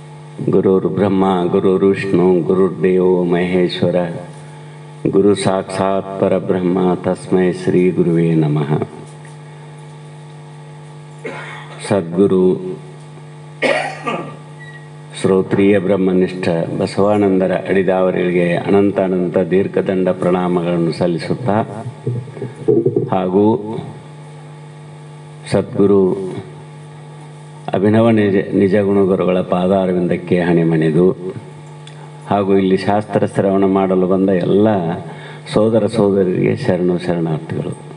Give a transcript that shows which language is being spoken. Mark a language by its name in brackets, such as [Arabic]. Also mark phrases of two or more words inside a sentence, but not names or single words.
[Sanskrit] ಗುರುರ್ ಬ್ರಹ್ಮ ಗುರುರ್ ವಿಷ್ಣು ಗುರುರ್ದೇವೋ ಮಹೇಶ್ವರ ಗುರು ಸಾಕ್ಷಾತ್ ಪರಬ್ರಹ್ಮ ತಸ್ಮೈ ಶ್ರೀ ಗುರುವೇ ನಮಃ. [Kannada] ಸದ್ಗುರು ಶ್ರೋತ್ರಿಯ ಬ್ರಹ್ಮನಿಷ್ಠ ಬಸವಾನಂದರ ಅಡಿದಾವರಿಗೆ ಅನಂತ ದೀರ್ಘದಂಡ ಪ್ರಣಾಮಗಳನ್ನು ಸಲ್ಲಿಸುತ್ತಾ, ಹಾಗೂ ಸದ್ಗುರು ಅಭಿನವ ನಿಜ ಗುಣಗುರುಗಳ ಪಾದಾರವಿಂದಕ್ಕೆ ಹಣಿಮಣಿದು, ಹಾಗೂ ಇಲ್ಲಿ ಶಾಸ್ತ್ರ ಶ್ರವಣ ಮಾಡಲು ಬಂದ ಎಲ್ಲ ಸೋದರ ಸೋದರಿಗೆ ಶರಣಾರ್ಥಿಗಳು.